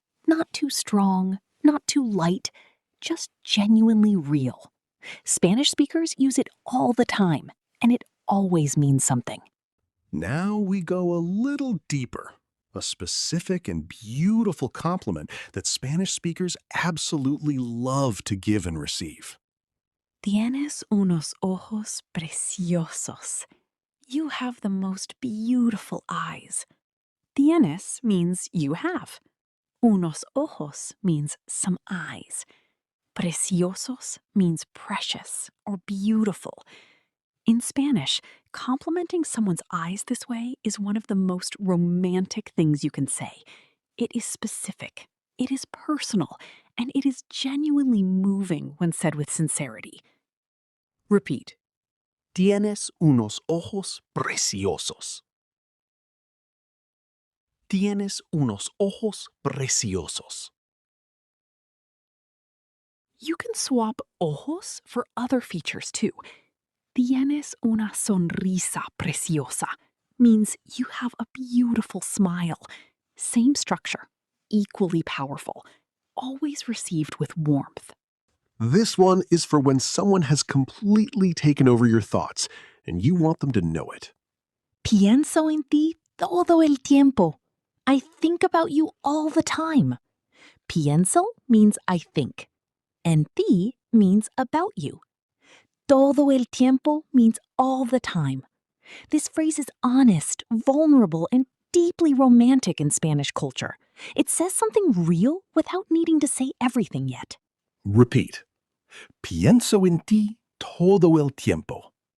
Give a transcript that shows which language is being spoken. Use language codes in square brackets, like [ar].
[en] Not too strong, not too light, just genuinely real. Spanish speakers use it all the time, and it always means something. Now we go a little deeper. A specific and beautiful compliment that Spanish speakers absolutely love to give and receive. [es] Tienes unos ojos preciosos. [en] You have the most beautiful eyes. Tienes means you have. [es] Unos ojos [en] means some eyes. Preciosos means precious or beautiful. In Spanish, complimenting someone's eyes this way is one of the most romantic things you can say. It is specific, it is personal, and it is genuinely moving when said with sincerity. Repeat. [es] Tienes unos ojos preciosos. Tienes unos ojos preciosos. [en] You can swap ojos for other features too. [es] Tienes una sonrisa preciosa [en] means you have a beautiful smile. Same structure, equally powerful, always received with warmth. This one is for when someone has completely taken over your thoughts and you want them to know it. [es] Pienso en ti todo el tiempo. [en] I think about you all the time. Pienso means I think. [es] En ti [en] means about you. [es] Todo el tiempo [en] means all the time. This phrase is honest, vulnerable, and deeply romantic in Spanish culture. It says something real without needing to say everything yet. Repeat. [es] Pienso en ti todo el tiempo.